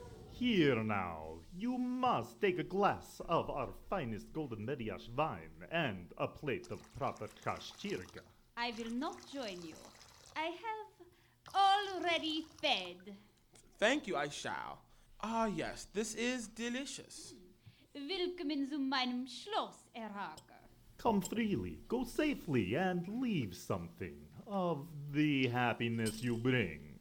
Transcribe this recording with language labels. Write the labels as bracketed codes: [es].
[en] Here now, you must take a glass of our finest golden mediash wine and a plate of proper kashchirka. I will not join you. I have already fed. Thank you, I shall. Ah yes, this is delicious. [de] Willkommen zu meinem Schloss, Herr Harker. [en] Come freely, go safely, and leave something of the happiness you bring.